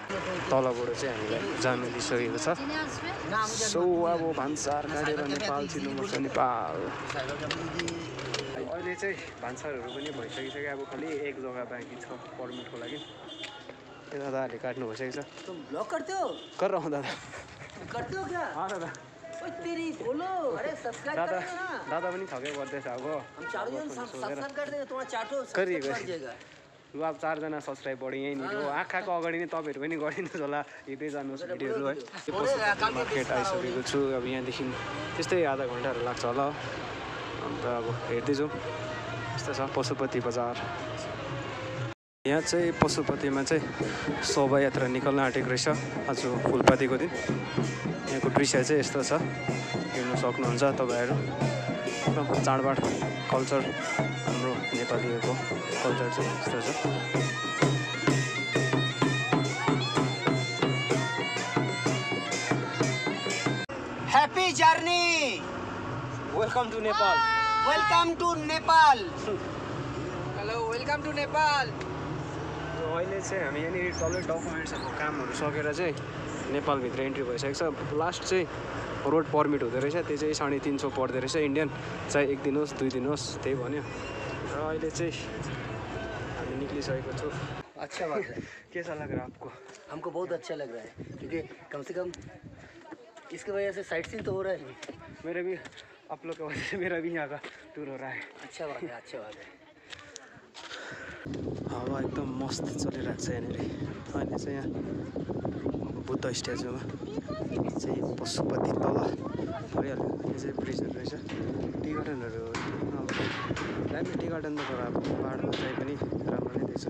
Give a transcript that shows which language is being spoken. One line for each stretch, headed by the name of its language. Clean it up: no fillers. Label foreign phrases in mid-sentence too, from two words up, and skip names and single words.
Nepali: तलबाट चाहिँ हामीलाई जानु दिइसकेको छ। सो अब भान्सार काटेर नेपाल छिर्नुपर्छ। नेपाल अहिले चाहिँ भान्सारहरू पनि भइसकिसक्यो, अब खालि एक जग्गा बाँकी छ पर्मिटको लागि। ये दादाहरूले काट्नु भइसकेको छ।
Hindi: तुम ब्लॉग करते हो? कर रहा हूँ दादा। करते हो क्या? हाँ दादा। ओए तेरी बोलो, अरे सब्सक्राइब दादा करेगा ना।
Nepali: दादा पनि थकै गर्दैछ अब।
Hindi: हम चारों जन सब्सक्राइब कर देंगे, तुम्हारा चाटो करिए सब्सक्राइब कर देगा।
Nepali: लु अब 4 जना सब्सक्राइब बढी यहीँनिर हो। आँखाको अगाडि नै तपाईँहरू पनि गरिदिनुहोस् होला, हेर्दै जानुहोस् भिडियोहरू है। मार्केट आइसकेको छु। अब यहाँदेखि त्यस्तै आधा घन्टाहरू लाग्छ होला, अन्त अब हेर्दै जाउँ। यस्तो छ पशुपति बजार। यहाँ चाहिँ पशुपतिमा चाहिँ शोभायात्रा निकाल्न आँटेको रहेछ आज फुलपातीको दिन। यहाँको दृश्य चाहिँ यस्तो छ, हेर्नु सक्नुहुन्छ तपाईँहरू। एकदम चाडबाड कल्चर, हाम्रो नेपालीहरूको कल्चर चाहिँ यस्तो छ।
English: Happy journey! Welcome to Nepal. Welcome to Nepal. Hello, welcome to Nepal.
Nepali: अहिले चाहिँ हामी यहाँनिर डल्लै डकुमेन्ट्सहरूको कामहरू सकेर चाहिँ नेपालभित्र इन्ट्री भइसकेको छ। लास्ट चाहिँ
English: road permit
Nepali: हुँदो रहेछ, त्यो चाहिँ 350 पर्दो रहेछ इन्डियन, चाहे 1 दिन होस् 2 दिन होस् त्यही भन्यो। र अहिले चाहिँ हामी निक्लिसकेको छु।
Hindi: अच्छा बात है। कैसा लग रहा है आपको? हमको बहुत अच्छा लग रहा है क्योंकि कम से कम इसकी वजह से
English: sight seen
Hindi: तो हो रहा है। मेरा भी आप लोग की वजह से मेरा भी यहाँ का टुर हो रहा है। अच्छा बात है, अच्छा बात है।
Nepali: हावा एकदम मस्त चलिरहेको छ यहाँनिर। अहिले चाहिँ यहाँ बुद्ध स्ट्याचुमा चाहिँ पशुपति तल परिहाल्यो। यो चाहिँ ब्रिजहरू रहेछ,
English: tea gardens.
Nepali: दामी
English: tea garden
Nepali: त तर अब पाहाडमा चाहिँ पनि राम्रो नै देख्छ।